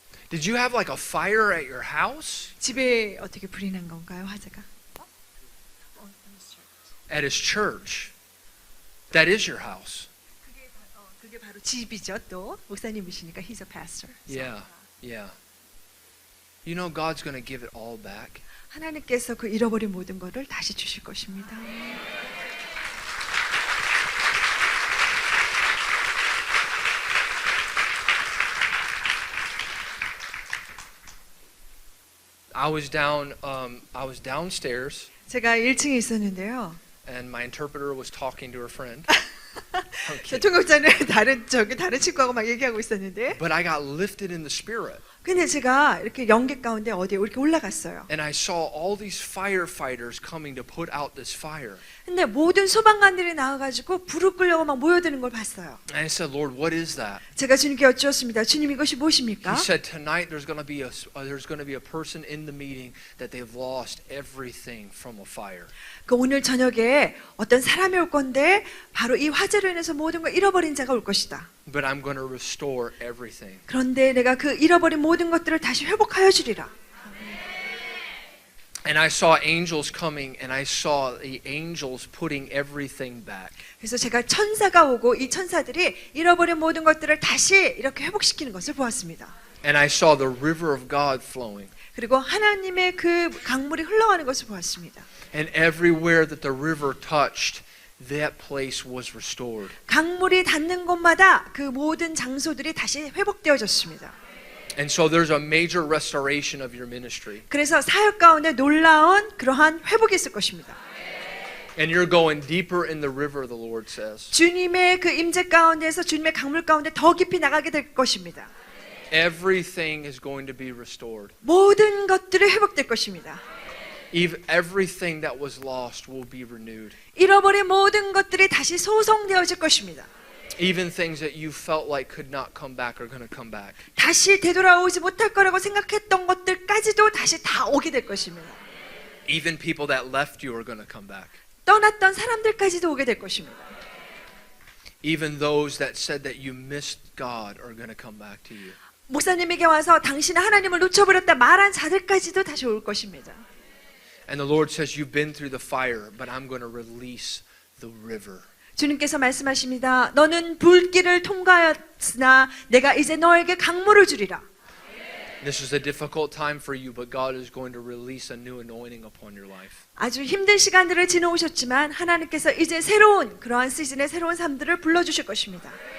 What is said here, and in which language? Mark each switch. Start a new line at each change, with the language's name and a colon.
English: Did you have like a fire at your house?
Korean: 집에 어떻게 불이 난 건가요, 화재가?
English: At his church. That is your house.
Korean: 그게 바로 집이죠. 또 목사님이시니까
English: he's a pastor. Yeah, yeah. You know God's going to give it all back.
Korean: 하나님께서 그 잃어버린 모든 것을 다시 주실 것입니다.
English: I was downstairs,
Korean: 제가 1층에 있었는데요.
English: and my interpreter was talking to her friend.
Korean: 저 통역자는 다른 친구하고 막 얘기하고 있었는데,
English: But I got lifted in the spirit,
Korean: 근데 제가 이렇게 연기 가운데 어디에 이렇게 올라갔어요.
English: and I saw all these firefighters coming to put out this fire.
Korean: 근데 모든 소방관들이 나와가지고 불을 끄려고 막 모여드는 걸 봤어요.
English: And I said, Lord, what is that?
Korean: 제가 주님께 여쭈었습니다. 주님 이것이 무엇입니까?
English: He said, tonight there's going to be a person in the meeting that they've lost everything from a fire.
Korean: 그 오늘 저녁에 어떤 사람이 올 건데 바로 이 화재로 인해서 모든 걸 잃어버린 자가 올 것이다.
English: But I'm going to restore everything.
Korean: 그런데 내가 그 잃어버린 모든 것들을 다시 회복하여 주리라.
English: And I saw angels coming, and I saw the angels putting everything back.
Korean: 그래서 제가 천사가 오고 이 천사들이 잃어버린 모든 것들을 다시 이렇게 회복시키는 것을 보았습니다.
English: And I saw the river of God flowing.
Korean: 그리고 하나님의 그 강물이 흘러가는 것을 보았습니다.
English: And everywhere that the river touched, that place was restored.
Korean: 강물이 닿는 곳마다 그 모든 장소들이 다시 회복되어졌습니다.
English: And so there's a major restoration of your ministry.
Korean: 그래서 사역 가운데 놀라운 그러한 회복이 있을 것입니다.
English: And you're going deeper in the river, the Lord says.
Korean: 주님의 그 임재 가운데서 주님의 강물 가운데 더 깊이 나가게 될 것입니다.
English: Everything is going to be restored.
Korean: 모든 것들이 회복될 것입니다.
English: Everything that was lost will be renewed.
Korean: 잃어버린 모든 것들이 다시 소성되어질 것입니다.
English: Even things that you felt like could not come back are going to come back.
Korean: 다시 되돌아오지 못할 거라고 생각했던 것들까지도 다시 다 오게 될 것입니다.
English: Even people that left you are going to come back.
Korean: 떠났던 사람들까지도 오게 될 것입니다.
English: Even those that said that you missed God are going to come back to you.
Korean: 목사님에게 와서 당신은 하나님을 놓쳐버렸다 말한 자들까지도 다시 올 것입니다.
English: And the Lord says, you've been through the fire, but I'm going to release the river.
Korean: 주님께서 말씀하십니다. 너는 불길을 통과하였으나 내가 이제 너에게 강물을 주리라.
English: This is a difficult time for you, but God is going to release a new anointing upon your life.
Korean: 아주 힘든 시간들을 지나오셨지만 하나님께서 이제 새로운 그러한 시즌의 새로운 삶들을 불러주실 것입니다.